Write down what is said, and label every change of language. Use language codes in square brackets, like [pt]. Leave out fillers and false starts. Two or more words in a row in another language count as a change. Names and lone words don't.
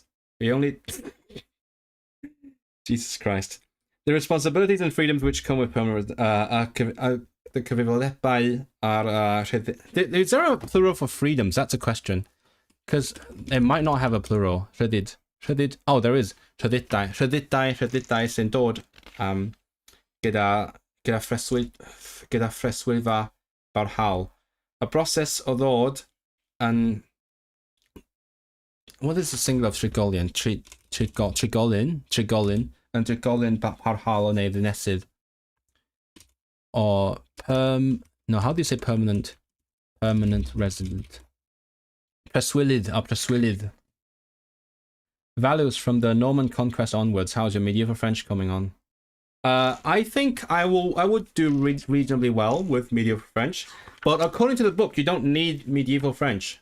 [en] We only... Jesus Christ. The responsibilities and freedoms which come with permanent... the cyfrifoldebau are... Is there a plural for freedoms? That's a question. Because it might not have a plural. Rhyddid. Oh, there is. [cy] Rhyddidau sy'n dod gyda phreswylfa barhaol. A broses o ddod yn... [en] What is the singular of trigolion? [cy] Trigolyn and trigolyn parhaol o neu ddinesydd. [en] Or no, how do you say permanent? Permanent resident. Preswylydd. Values from the Norman Conquest onwards. How's your medieval French coming on? I think I would do reasonably well with medieval French, but according to the book, you don't need medieval French.